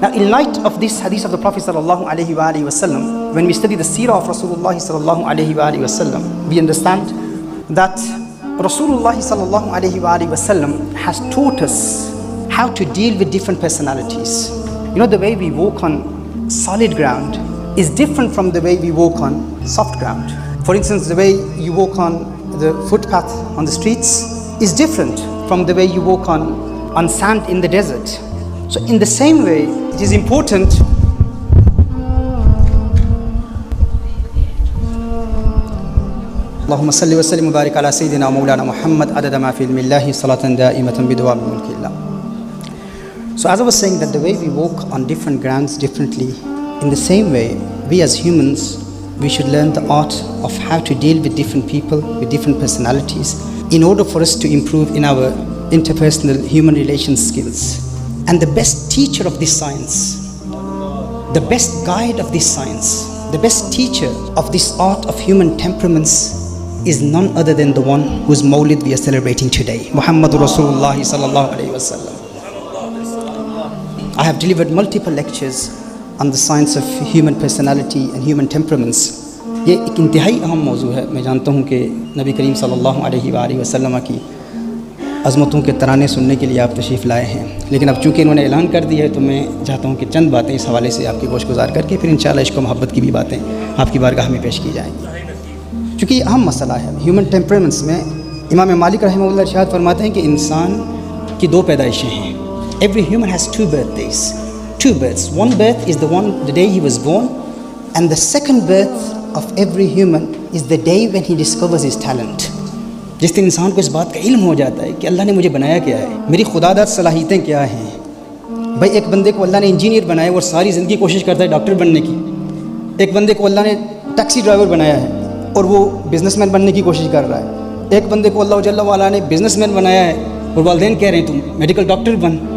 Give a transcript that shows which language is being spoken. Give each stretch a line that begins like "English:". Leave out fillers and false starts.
English: Now in light of this hadith of the Prophet sallallahu alaihi wasallam, when we study the seerah of Rasulullah sallallahu alaihi wasallam, we understand that Rasulullah sallallahu alaihi wasallam has taught us how to deal with different personalities. You know, the way we walk on solid ground is different from the way we walk on soft ground. For instance, the way you walk on the footpath on the streets is different from the way you walk on sand in the desert. So in the same way, it is important
Arabic: اللهم صل وسلم وبارك على سيدنا ومولانا محمد عدد ما في علم الله صلاة دائمة بدوام ملك الله.
English: So as I was saying, that the way we walk on different grounds differently, in the same way, we as humans, we should learn the art of how to deal with different people, with different personalities, in order for us to improve in our interpersonal human relations skills. And the best teacher of this science, the best guide of this science, the best teacher of this art of human temperaments is none other than the one whose Mawlid we are celebrating today, Muhammadur Rasulullah sallallahu alaihi wasallam. I have delivered multiple lectures on the science of human personality and human temperaments.
Urdu: یہ ایک انتہائی اہم موضوع ہے. میں جانتا ہوں کہ نبی کریم صلی اللہ علیہ وآلہ وسلم کی عظمتوں کے ترانے سننے کے لیے آپ تشریف لائے ہیں، لیکن اب چونکہ انہوں نے اعلان کر دیا ہے تو میں چاہتا ہوں کہ چند باتیں اس حوالے سے آپ کی گوش گزار کر کے پھر انشاءاللہ عشق و محبت کی بھی باتیں آپ کی بارگاہ میں پیش کی جائیں گی. چونکہ یہ اہم مسئلہ ہے ہیومن ٹیمپرمنٹس میں. امام مالک رحمہ اللہ ارشاد فرماتے ہیں کہ انسان کی دو پیدائشیں ہیں.
English: Every human has two birthdays, two births. One birth is the day he was born, and the second birth of every human is the day when he discovers his talent.
Urdu: جس دن انسان کو اس بات کا علم ہو جاتا ہے کہ اللہ نے مجھے بنایا کیا ہے, میری خدا داد صلاحیتیں کیا ہیں. بھائی ایک بندے کو اللہ نے انجینئر بنایا وہ ساری زندگی کوشش کرتا ہے ڈاکٹر بننے کی. ایک بندے کو اللہ نے ٹیکسی ڈرائیور بنایا ہے اور وہ بزنس مین بننے کی کوشش کر رہا ہے. ایک بندے کو اللہ جل وعلا نے بزنس مین بنایا ہے اور والدین کہہ رہے ہیں تم میڈیکل ڈاکٹر بن.